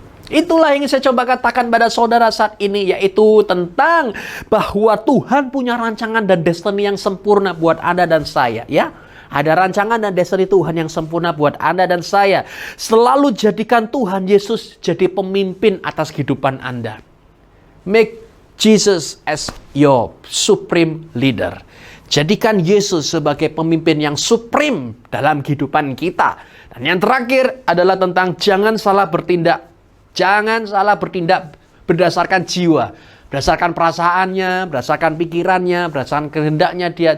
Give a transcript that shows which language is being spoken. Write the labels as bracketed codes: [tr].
[id] Itulah yang ingin saya coba katakan pada saudara saat ini, yaitu tentang bahwa Tuhan punya rancangan dan destiny yang sempurna buat Anda dan saya, ya. Ada rancangan dan destiny Tuhan yang sempurna buat Anda dan saya. Selalu jadikan Tuhan Yesus jadi pemimpin atas kehidupan Anda. [en] Make Jesus as your supreme leader. [id] Jadikan Yesus sebagai pemimpin yang supreme dalam kehidupan kita. Dan yang terakhir adalah tentang jangan salah bertindak. Jangan salah bertindak berdasarkan jiwa, berdasarkan perasaannya, berdasarkan pikirannya, berdasarkan kehendaknya dia.